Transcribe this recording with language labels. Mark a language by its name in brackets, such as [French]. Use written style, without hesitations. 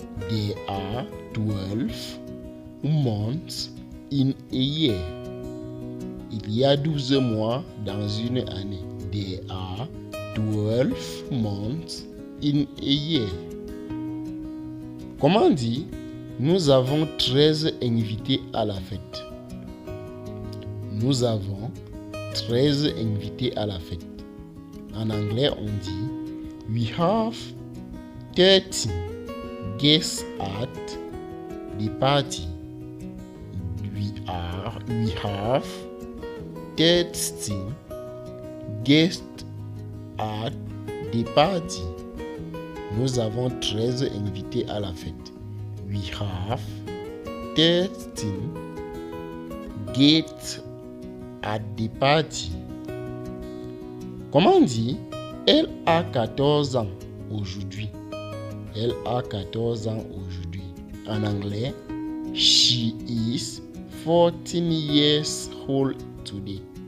[English] There are 12 months in a year. [French] Il y a 12 mois dans une année. [English] There are 12 months in a year. [French] Comment on dit? Nous avons 13 invités à la fête. Nous avons 13 invités à la fête. En anglais, on dit [English] we have 13 guests at the party. We have 13 guests at the party. [French] Nous avons 13 invités à la fête. [English] We have 13 guests at the party. [French] Comment on dit? Elle a 14 ans aujourd'hui. Elle a 14 ans aujourd'hui. En anglais, [English] she is 14 years old today.